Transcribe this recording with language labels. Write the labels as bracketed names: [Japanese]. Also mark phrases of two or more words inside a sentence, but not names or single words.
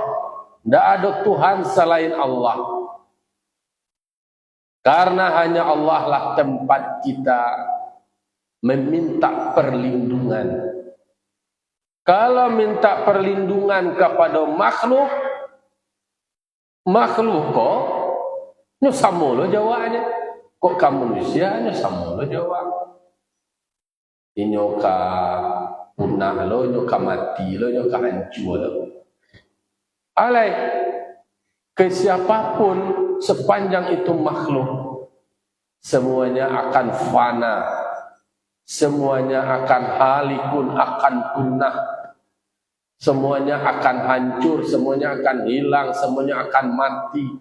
[Indonesian] Tidak ada Tuhan selain Allah. Karena hanya Allah lah tempat kita meminta perlindungan. Kalau minta perlindungan kepada makhluk [Minangkabau] kok sama lo [Indonesian] jawabannya. Kok kamu manusia sama lo jawab. [Minangkabau] Inyo ka punah lo, inyo ka mati lo, inyo ka hancur lo. [Indonesian] Alai ke siapapun sepanjang itu makhluk, semuanya akan fana, semuanya akan halikun, akan punah, semuanya akan hancur, semuanya akan hilang, semuanya akan mati.